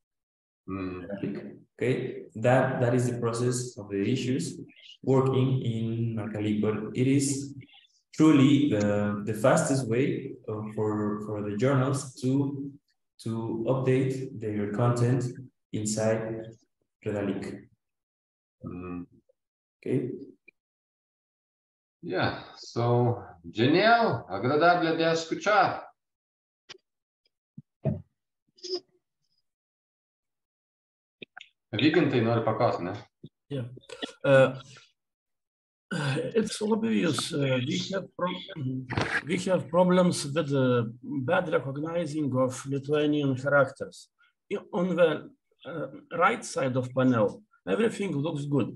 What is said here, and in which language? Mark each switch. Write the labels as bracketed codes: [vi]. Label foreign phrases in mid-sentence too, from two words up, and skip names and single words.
[en] Okay, that is the process of the issues working in Marcalyc, but it is truly the fastest way for the journals to update their content inside Redalyc. Okay. [es] Yeah, so genial, agradable de escuchar. [lt] Vygintai nori paklausti, ne? [en] Yeah. It's obvious we have problems with bad recognizing of Lithuanian characters. On the right side of panel, everything looks good.